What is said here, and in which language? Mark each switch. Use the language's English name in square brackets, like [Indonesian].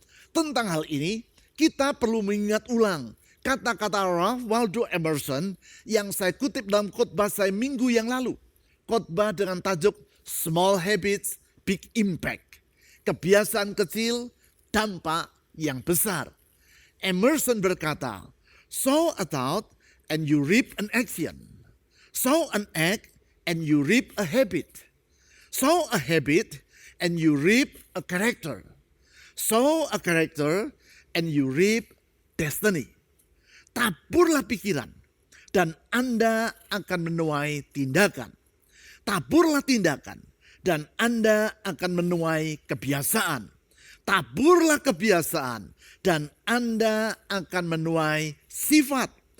[Indonesian] Tentang hal ini kita perlu mengingat ulang kata-kata Ralph Waldo Emerson yang saya kutip dalam khotbah saya minggu yang lalu. Khotbah dengan tajuk Small Habits, Big Impact. Kebiasaan kecil, dampak yang besar. [English] Emerson berkata, sow a thought and you reap an action. Sow an act and you reap a habit. Sow a habit and you reap a character. Sow a character and you reap destiny. [Indonesian] Taburlah pikiran dan Anda akan menuai tindakan. Taburlah tindakan dan Anda akan menuai kebiasaan. Taburlah kebiasaan dan Anda akan menuai sifat.